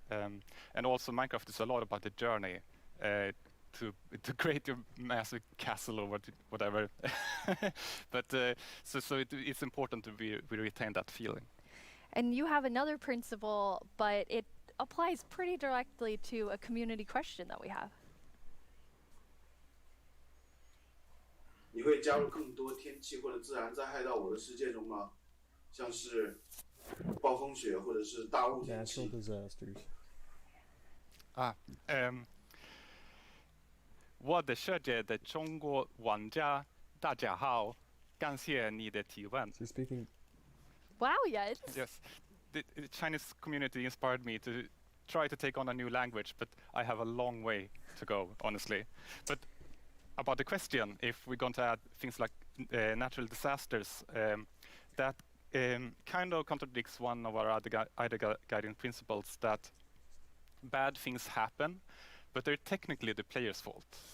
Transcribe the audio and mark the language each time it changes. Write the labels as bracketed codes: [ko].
[en] And also Minecraft is a lot about the journey to create your massive castle or whatever. But so it's important to we retain that feeling. And you have another principle, but it applies pretty directly to a community question that we have. [zh] 你会加入更多天气或者自然灾害到我的世界中吗？像是暴风雪或者是大雾天气。 [en] Natural disasters. [zh] 我的世界的中国玩家大家好，感谢你的提问。 [en] So speaking. Wow, yes. Yes. The Chinese community inspired me to try to take on a new language, but I have a long way to go, honestly. But about the question, if we're going to add things like natural disasters, that kind of contradicts one of our other guiding principles, that bad things happen, but they're technically the player's fault.